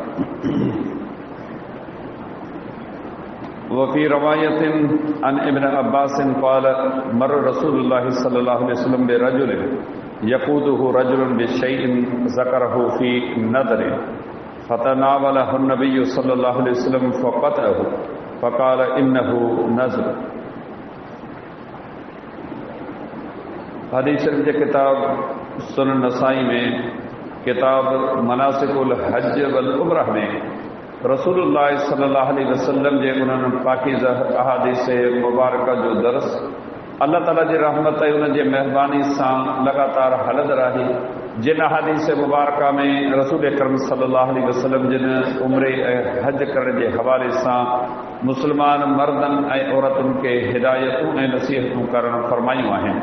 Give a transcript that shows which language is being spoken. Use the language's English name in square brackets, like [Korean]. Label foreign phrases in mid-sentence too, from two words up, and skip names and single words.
[Arabic] وفي رواية عن ابن عباس قال مر رسول الله صلى الله عليه وسلم برجل يقوده رجل بشيء ذكره في نذر فتناوله النبي صلى الله عليه وسلم فقطعه فقال إنه نذر. [Sindhi] हदीस शरीफ जे किताब सुनन नसाई में किताब मनासिकुल हज वल उम्रह में रसूलुल्लाह [Arabic] صلى الله عليه وسلم [Sindhi] जे उन्हनि पाकीज़ अहादीस मुबारक जो दर्स अल्लाह ताला जी रहमत ऐं उन जे महिरबानी सां लगातार हलंदड़ आहे। जिन अहादीस मुबारक में रसूल अकरम [Arabic] صلى الله عليه وسلم [Sindhi] जिन उम्रे ऐं हज करण जे हवाले सां मुस्लमान मर्दनि ऐं औरतुनि खे हिदायतूं ऐं नसीहतूं करणु फरमायूं आहिनि।